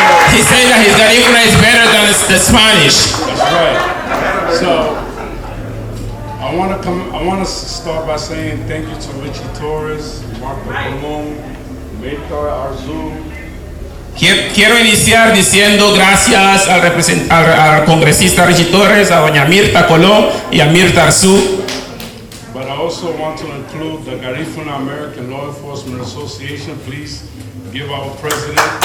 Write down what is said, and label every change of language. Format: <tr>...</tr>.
<en>He said that his Garifuna is better than the Spanish. That's right. So I want to start by saying thank you to Ritchie Torres, Marco Colón, Milton, Arzu.</en> <es>Quiero iniciar diciendo gracias al congresista Ritchie Torres, a doña Mirta Colón y a Mirta Arzu.</es> <en>But I also want to include the Garifuna American Law Enforcement Association. Please give our president.</en>